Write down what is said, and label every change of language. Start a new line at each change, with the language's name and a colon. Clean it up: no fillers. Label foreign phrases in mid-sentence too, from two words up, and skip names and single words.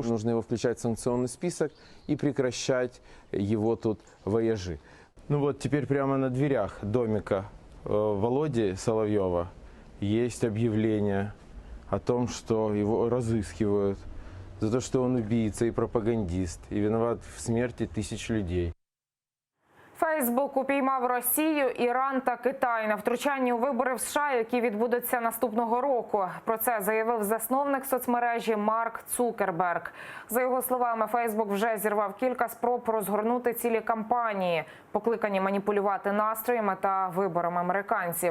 Russian: Нужно его включать в санкционный список и прекращать его тут вояжи. Ну вот теперь прямо на дверях домика Володи Соловьева есть объявление о том, что его разыскивают за то, что он убийца и пропагандист, и виноват в смерти тысяч людей.
Ukrainian: Фейсбук упіймав Росію, Іран та Китай на втручанні у вибори в США, які відбудуться наступного року. Про це заявив засновник соцмережі Марк Цукерберг. За його словами, Фейсбук вже зірвав кілька спроб розгорнути цілі кампанії, покликані маніпулювати настроями та виборами американців.